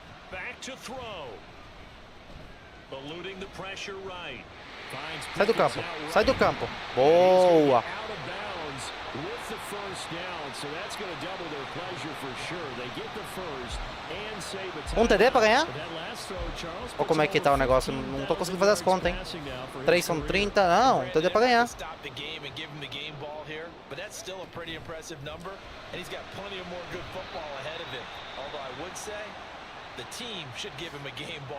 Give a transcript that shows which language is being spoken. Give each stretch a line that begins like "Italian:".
English: back to throw. Eluding the pressure right.
Portuguese: Sai do campo. Sai do campo. Boa.
English: With the first down, so that's going to double their pleasure for sure. They get the first and save a
Portuguese: Um TD pra ganhar?
English: That last throw, Charles,
Portuguese: Olha como é que tá o negócio. Não tô conseguindo fazer as contas, hein. 3 são 30. Não, um TD pra ganhar.
English: Stop the game and give him the game ball here, but that's still a pretty impressive number, and he's got plenty of more good football ahead of him. Although I would say the team should give him a game ball.